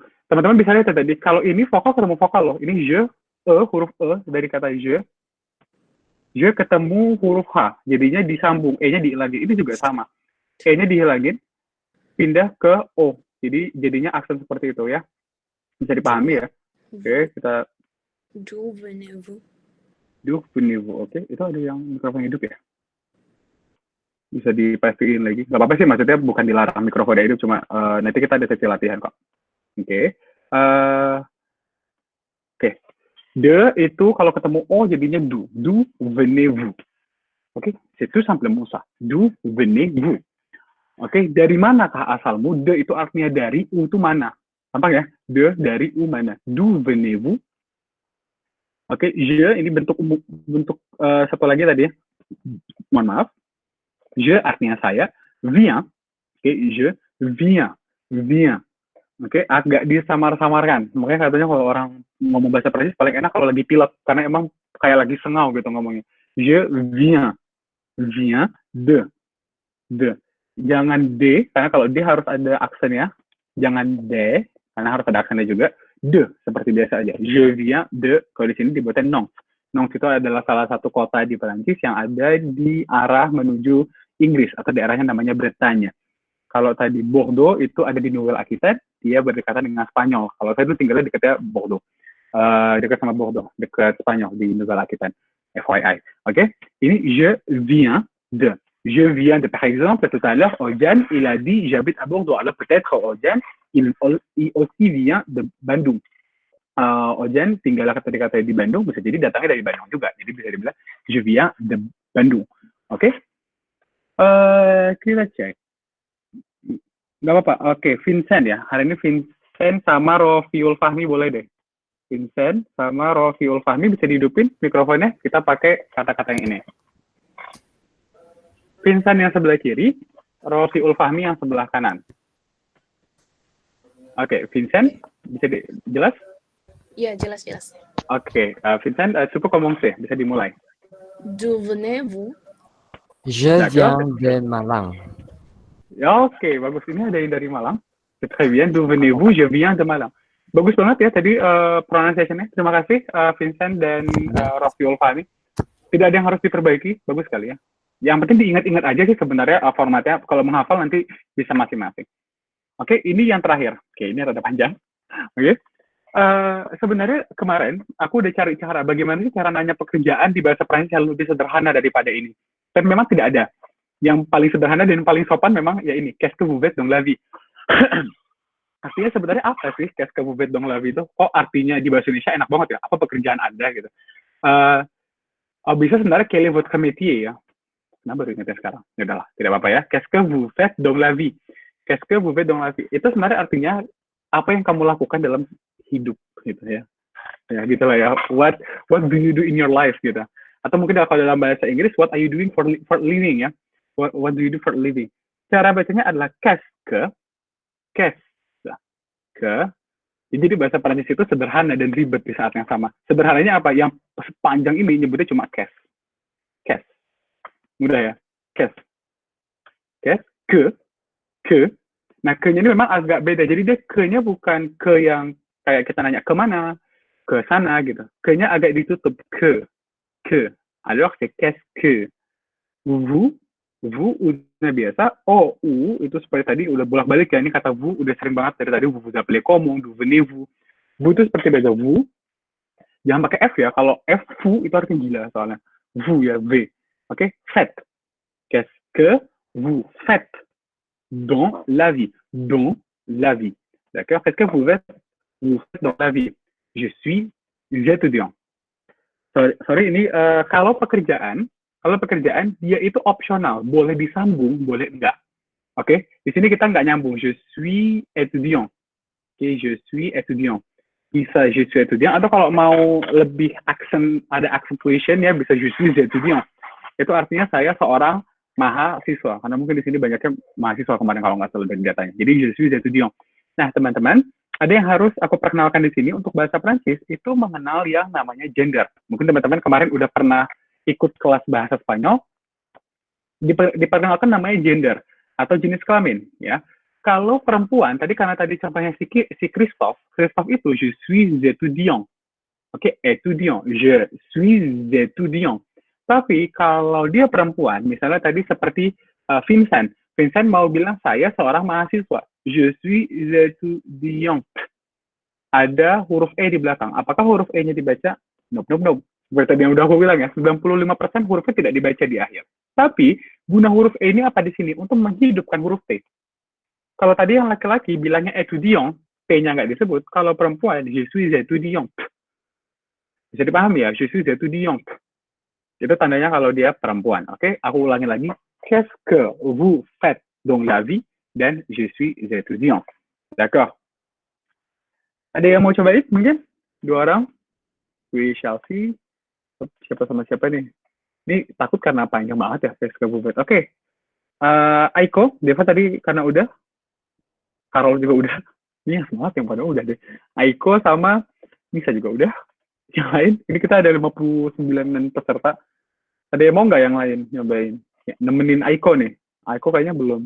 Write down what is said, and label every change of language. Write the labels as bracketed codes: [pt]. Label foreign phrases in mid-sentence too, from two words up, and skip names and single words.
[id] Teman-teman bisa lihat tadi, kalau ini vokal ketemu vokal loh. Ini je, huruf dari kata je ketemu huruf H, jadinya disambung, E-nya dihilangin. Ini juga sama. E-nya dihilangin, pindah ke O. Jadi jadinya aksen seperti itu ya. Bisa dipahami ya. Oke, kita [fr] D'où venez-vous? [id] Oke, itu ada yang mikrofon hidup ya? Bisa dipastiin lagi. Gak apa-apa sih, maksudnya bukan dilarang mikrofonnya hidup, cuma nanti kita ada sesi latihan kok. Oke. De itu kalau ketemu O jadinya d'où. [fr] D'où venez-vous? Oke, c'est tout simplement ça. D'où venez-vous? [id] Oke, dari manakah asalmu? De itu artinya dari, U itu mana? Gampang ya? De dari U mana? [fr] D'où venez-vous? [id] Oke, je ini bentuk satu lagi tadi ya. Mohon maaf. Je artinya saya. Viens. Oke, [fr] je viens. [id] Oke, agak disamar-samarkan. Makanya katanya kalau orang ngomong bahasa Prancis paling enak kalau lagi pilek, karena emang kayak lagi sengau gitu ngomongnya. [fr] Je viens. De. [id] Jangan D, karena kalau D harus ada aksennya. Jangan D, karena harus ada aksennya juga. De, seperti biasa aja. [fr] Je viens de, [id] kalau di sini dibuatnya Nantes. Nantes itu adalah salah satu kota di Perancis yang ada di arah menuju Inggris, atau daerahnya namanya Bretagne. Kalau tadi Bordeaux itu ada di Nouvelle-Aquitaine, dia berdekatan dengan Spanyol. Kalau saya itu tinggalnya dekatnya Bordeaux. Dekat sama Bordeaux, dekat Spanyol di Nouvelle-Aquitaine. FYI. Oke? [fr] Ini je viens de. Je viens de, par exemple, tout à l'heure, Ojan, il a dit j'habite à Bordeaux. Alors peut-être Ojan, il aussi vient de Bandung. [id] Ojan tinggal kata-kata di Bandung, bisa jadi datangnya dari Bandung juga. Jadi bisa dibilang [fr] je viens de Bandung. [id] Oke? Kita cek. Nggak apa-apa. Oke, Vincent ya. Hari ini Vincent sama Rofiul Fahmi boleh deh. Vincent sama Rofiul Fahmi bisa dihidupin mikrofonnya. Kita pakai kata-kata yang ini. Vincent yang sebelah kiri, Rofiul Fahmi yang sebelah kanan. Oke, Vincent, bisa jelas? Iya, jelas. Oke, Vincent, cukup commencer, bisa dimulai. [fr] D'où venez-vous? Je viens de Malang. [id] Ya, oke, bagus. Ini ada yang dari Malang. [fr] Très bien, d'où venez-vous? Je viens de Malang. [id] Bagus banget ya tadi pronunciation-nya. Terima kasih Vincent dan Rofiul Fahmi. Tidak ada yang harus diperbaiki, bagus sekali ya. Yang penting diingat-ingat aja sih sebenarnya formatnya. Kalau menghafal nanti bisa masing-masing. Oke, ini yang terakhir. Oke, ini rada panjang. Oke. Sebenarnya kemarin aku udah cari cara bagaimana sih cara nanya pekerjaan di bahasa Prancis yang lebih sederhana daripada ini. Dan memang tidak ada. Yang paling sederhana dan paling sopan memang ya ini, [fr] qu'est-ce que vous faites dans la vie? [id] Artinya sebenarnya apa sih [fr] qu'est-ce que vous faites dans la vie [id] itu? Kok artinya di bahasa Indonesia enak banget ya? Apa pekerjaan Anda gitu? Bisa sebenarnya [fr] quel est votre métier ya? [id] Nah, baru ingatnya sekarang. Ya udahlah, tidak apa-apa ya. [fr] Qu'est-ce que vous faites dans la vie? Qu'est-ce que vous faites dans la vie? [id] Itu sebenarnya artinya apa yang kamu lakukan dalam hidup gitu ya. Ya gitulah ya. [en] What do you do in your life gitu. [id] Atau mungkin kalau dalam bahasa Inggris, [en] what are you doing for living ya? What do you do for living? [id] Cara bacanya adalah [fr] qu'est-ce que. [id] Jadi bahasa Prancis itu sederhana dan ribet di saat yang sama. Sederhananya apa? Yang sepanjang ini nyebutnya cuma qu'est-ce. Mudah ya. [fr] Qu'est-ce que. [id] Nah, ke-nya ini memang agak beda. Jadi dia ke-nya bukan ke yang kayak kita nanya kemana, ke sana gitu. Ke-nya agak ditutup. Ke. [fr] Alors, c'est qu'est-ce que. [id] Vous udah biasa. U itu seperti tadi udah bolak-balik ya. Ini kata vous udah sering banget dari tadi. [fr] Vous appelez comment, d'où venez-vous. [id] Vous itu seperti biasa. Vous. Jangan pakai F ya. Kalau F, vous itu artinya gila soalnya. Vous ya, V. Oke, [fr] faites. Qu'est-ce que vous faites dans la vie? Dans la vie. D'accord? Qu'est-ce que vous faites dans la vie? Je suis étudiant. [id] Sorry, ini kalau pekerjaan dia itu opsional, boleh disambung, boleh enggak. Oke, di sini kita nggak nyambung. [fr] Je suis étudiant. Oke, je suis étudiant. Bisa je suis étudiant, [id] atau kalau mau lebih ada accentuation ya bisa [fr] je suis étudiant. [id] Itu artinya saya seorang mahasiswa, karena mungkin di sini banyaknya mahasiswa kemarin kalau nggak salah dari datanya. [fr] Jadi je suis étudiant. [id] Nah, teman-teman, ada yang harus aku perkenalkan di sini untuk bahasa Prancis itu mengenal yang namanya gender. Mungkin teman-teman kemarin udah pernah ikut kelas bahasa Spanyol, diperkenalkan namanya gender atau jenis kelamin, ya. Kalau perempuan, karena tadi contohnya si Christophe itu [fr] je suis étudiant. Oke, étudiant, je suis étudiant. [id] Tapi kalau dia perempuan, misalnya tadi seperti Vincent mau bilang saya seorang mahasiswa. [fr] Je suis étudiant. [id] Ada huruf E di belakang. Apakah huruf E-nya dibaca? Nope. Seperti tadi yang udah aku bilang ya, 95% hurufnya tidak dibaca di akhir. Tapi, guna huruf E ini apa di sini? Untuk menghidupkan huruf T. Kalau tadi yang laki-laki bilangnya étudiant, T-nya nggak disebut. Kalau perempuan, [fr] je suis étudiant. [id] Bisa dipahami ya? [fr] Je suis étudiant. [id] Itu tandanya kalau dia perempuan. Oke, aku ulangi lagi. [fr] Qu'est-ce que vous faites dans la vie? Dan je suis étudiant. D'accord. [id] Ada yang mau cobain mungkin? 2 orang? [en] We shall see. [id] Siapa sama siapa nih? Ini takut karena panjang banget ya. [fr] Qu'est-ce que vous faites? [id] Oke. Aiko, Deva tadi karena udah. Karol juga udah. Ini semangat yang pada udah deh. Aiko sama Nisa juga udah. Yang lain, ini kita ada 59 peserta. Ada yang mau nggak yang lain nyobain? Ya, nemenin Aiko nih. Aiko kayaknya belum.